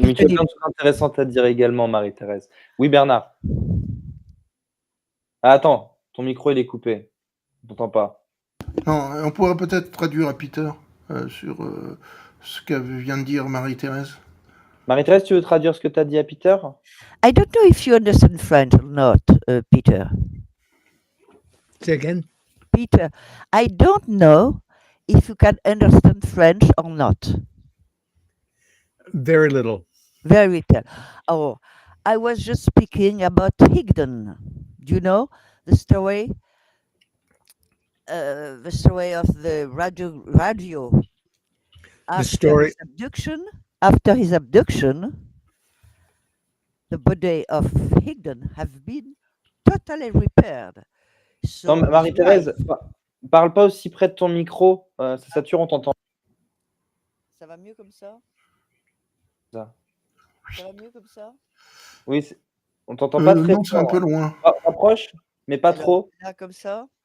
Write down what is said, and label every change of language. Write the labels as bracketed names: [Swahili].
[French] Mais tu as plein de choses intéressantes à dire également, Marie-Thérèse. Oui, Bernard. Ah, attends, ton micro il est coupé. On t'entend pas. Non, on pourrait peut-être traduire à Peter sur ce que vient de dire Marie-Thérèse. Marie-Thérèse, tu veux traduire ce que tu as dit à Peter? [English] I don't know if you understand French or not, Peter. Say again? Peter, I don't know if you can understand French or not. Very little. Very little. Oh, I was just speaking about Higdon. Do you know the story? The story of the radio. story- After his abduction, the body of Higdon have been totally repaired. So [French] Non, Marie-Thérèse, parle pas aussi près de ton micro. Ça sature, on t'entend. Ça va mieux comme ça? Ça. Ça va mieux comme ça? Oui, on t'entend pas très non, c'est un peu loin. Approche, mais pas Alors, trop. là, comme ça?